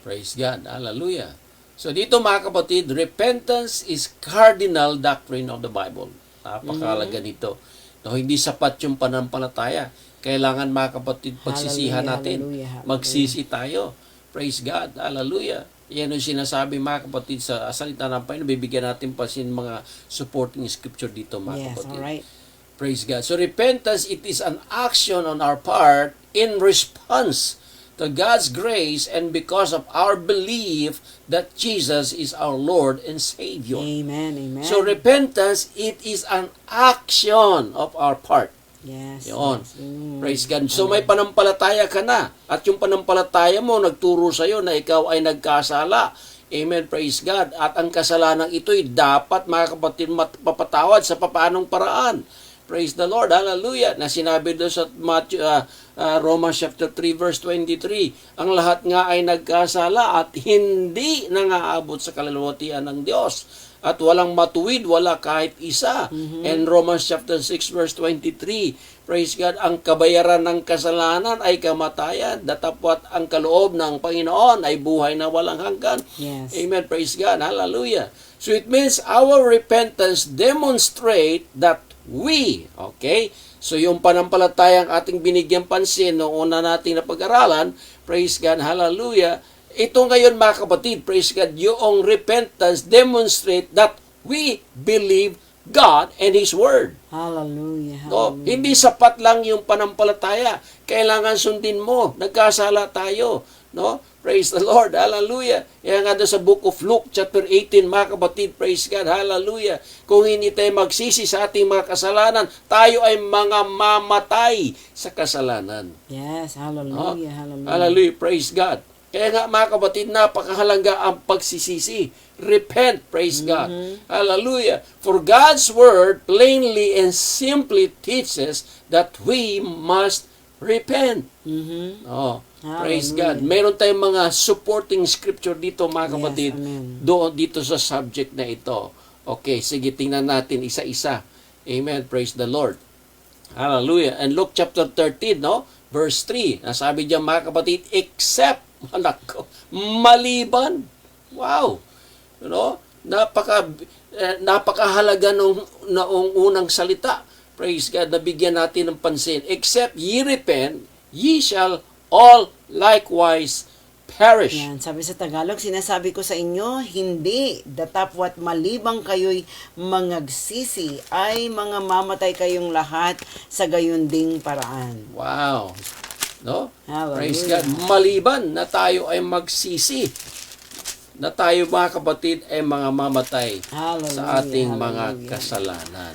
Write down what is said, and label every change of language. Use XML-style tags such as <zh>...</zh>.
<en>Praise God. Hallelujah. So</en> <tl>dito mga kapatid,</tl> <en>repentance is cardinal doctrine of the Bible.</en> <tl>Napakahalaga nito. No, hindi sapat yung pananampalataya. Kailangan mga kapatid, pagsisihan natin.</tl> <en>Hallelujah.</en> <tl>Magsisi tayo.</tl> <en>Praise God. Hallelujah.</en> <tl>Yan yung sinasabi mga kapatid sa salita ng Panginoon. Bibigyan natin pa mga supporting scripture dito mga kapatid.</tl> <en>Alright. Praise God. So repentance, it is an action on our part in response to God's grace and because of our belief that Jesus is our Lord and Savior. Amen. Amen. So repentance, it is an action of our part. Yes.</en> <tl>Yun.</tl> <en>Yes. Praise God.</en> <tl>So may panampalataya ka na. At yung panampalataya mo, nagturo sa'yo na ikaw ay nagkasala.</tl> <en>Amen. Praise God.</en> <tl>At ang kasalanan ito'y dapat, mga kapatid, mapapatawad sa papaanong paraan.</tl> <en>Praise the Lord. Hallelujah.</en> <tl>Na sinabi doon sa Romans chapter 3 verse 23, ang lahat nga ay nagkasala at hindi nangaabot sa kalulwatian ng Diyos. At walang matuwid, wala kahit isa.</tl> <en>And Romans chapter 6 verse 23, praise God,</en> <tl>ang kabayaran ng kasalanan ay kamatayan, datapwat ang kaloob ng Panginoon ay buhay na walang hanggan.</tl> <en>Yes. Amen. Praise God. Hallelujah. So it means our repentance demonstrate that okay?</en> <tl>So yung panampalatayang ating binigyan pansin noong una nating napag-aralan,</tl> <en>praise God, hallelujah,</en> <tl>ito ngayon mga kapatid,</tl> <en>praise God,</en> <tl>yung</tl> <en>repentance demonstrate that we believe God and His Word. Hallelujah.</en> <tl>No, hindi sapat lang yung panampalataya. Kailangan sundin mo. Nagkasala tayo. No?</tl> <en>Praise the Lord. Hallelujah.</en> <tl>Kaya nga doon sa book of Luke, chapter 18, mga kapatid,</tl> <en>praise God. Hallelujah.</en> <tl>Kung hindi tayo magsisi sa ating mga kasalanan, tayo ay mga mamatay sa kasalanan.</tl> <en>Yes. Hallelujah. Hallelujah. Hallelujah. Praise God.</en> <tl>Kaya nga mga kapatid, napakahalaga ang pagsisisi.</tl> <en>Repent, praise God. Hallelujah. For God's Word plainly and simply teaches that we must repent. Praise God.</en> <tl>Meron tayong mga supporting scripture dito mga kapatid, doon dito sa subject na ito. Okay, sige, tingnan natin isa-isa.</tl> <en>Amen. Praise the Lord. Hallelujah. And Luke chapter 13, no? Verse 3.</en> <tl>Nasabi diyan mga kapatid,</tl> <en>except, maliban. Wow.</en> <tl>Napakahalaga noong unang salita.</tl> <en>Praise God,</en> <tl>nabigyan natin ng pansin.</tl> <en>Except ye repent, ye shall all likewise perish.</en> <tl>Yan, sabi sa Tagalog, sinasabi ko sa inyo, hindi, datapwat malibang kayo'y mangagsisi, ay mga mamatay kayong lahat sa gayon ding paraan.</tl> <en>Wow. No? Hallelujah. Praise God.</en> <tl>Maliban na tayo ay magsisi, na tayo mga kapatid ay mga mamatay sa ating mga kasalanan.</tl>